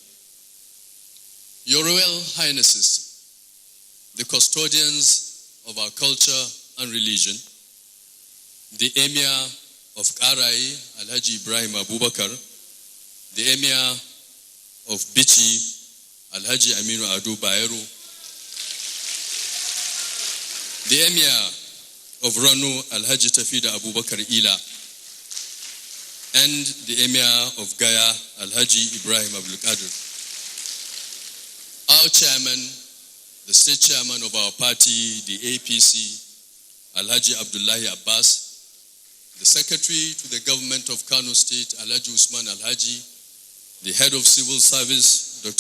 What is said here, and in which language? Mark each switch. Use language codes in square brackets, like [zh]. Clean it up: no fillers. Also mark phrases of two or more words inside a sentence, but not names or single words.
[en] Your Royal Highnesses, the custodians of our culture and religion, the Emir of Karai, Alhaji Ibrahim Abubakar, the Emir of Bichi, Alhaji Aminu Ado Bayero, the Emir of Rano, Alhaji Tafida Abubakar Ila, and the Emir of Gaya, Alhaji Ibrahim Abdul Qadir. Our chairman, the state chairman of our party, the APC, Alhaji Abdullahi Abbas, the secretary to the government of Kano State, Alhaji Usman Alhaji, the head of civil service, Dr.